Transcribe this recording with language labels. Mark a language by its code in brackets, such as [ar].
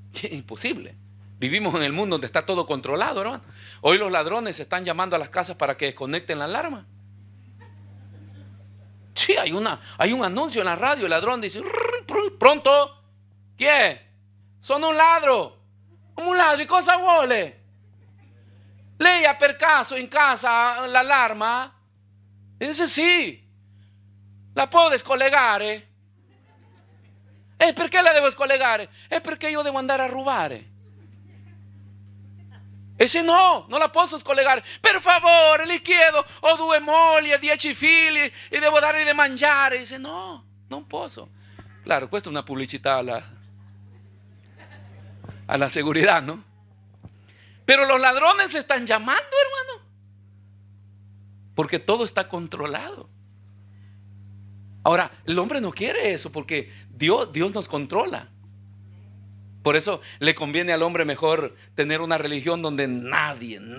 [es] Imposible. Vivimos en el mundo donde está todo controlado, hermano. Hoy los ladrones están llamando a las casas para que desconecten la alarma. Sí, hay un anuncio en la radio. El ladrón dice, pronto, ¿qué? [it] Son un ladro. ¿Y cosa vuole? Lei per caso in casa [es] la alarma? [it] E dice sì. La può descollegare? E perché la devo scollegare? È perché io devo andare a rubare. E se no, non la posso scollegare. Per favore, le chiedo, ho 2 mogli e 10 figli e devo dargli da mangiare. E dice no, non posso. [es] Claro, [it] questa è una pubblicità [es] a la seguridad, ¿no? Pero los ladrones se están llamando, hermano, porque todo está controlado. Ahora, el hombre no quiere eso, porque Dios nos controla. Por eso le conviene al hombre mejor tener una religión donde nadie.